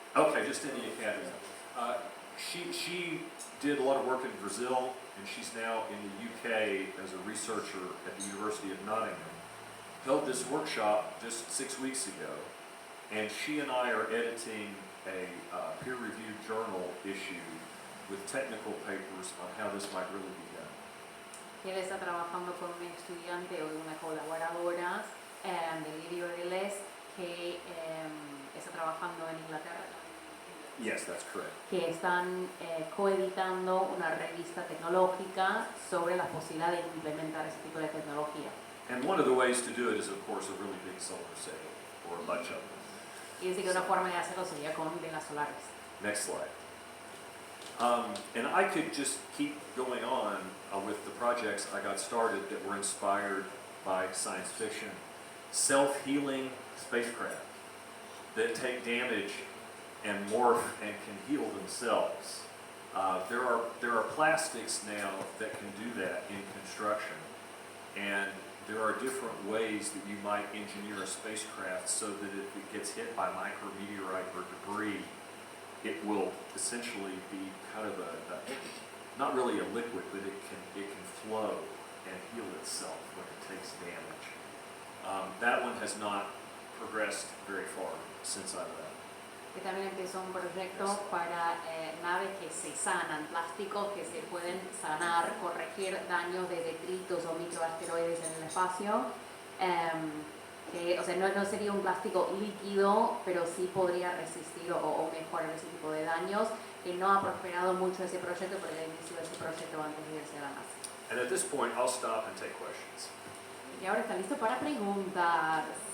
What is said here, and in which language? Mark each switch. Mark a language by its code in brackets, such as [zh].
[en] Okay, just in the academy. She did a lot of work in Brazil, and she's now in the UK as a researcher at the University of Nottingham. Held this workshop just 6 weeks ago, and she and I are editing a peer-reviewed journal issue with technical papers on how this might really be done. [es] Y él está trabajando con un estudiante o una colaboradora del libro de Les que está trabajando en Inglaterra, [en] Yes, that's correct. [es] que están coeditando una revista tecnológica sobre la posibilidad de implementar ese tipo de tecnología. [en] And one of the ways to do it is, of course, a really big solar sail, or a bunch of them. [es] Y dice que una forma de hacerlo sería con velas solares. [en] Next slide. And I could just keep going on with the projects I got started that were inspired by science fiction. Self-healing spacecraft that take damage and morph and can heal themselves. There are plastics now that can do that in construction, and there are different ways that you might engineer a spacecraft so that if it gets hit by micrometeorite or debris, it will essentially be kind of not really a liquid, but it can flow and heal itself when it takes damage. That one has not progressed very far since I left. [es] Que también empezó un proyecto para naves que se sanan, plásticos que se pueden sanar, corregir daños de detritos o microasteroides en el espacio. Que, o sea, no sería un plástico líquido, pero sí podría resistir o mejorar ese tipo de daños, que no ha prosperado mucho ese proyecto, pero el inicio de ese proyecto antes de irse a la NASA. [en] And at this point, I'll stop and take questions. [es] Y ahora está listo para preguntas.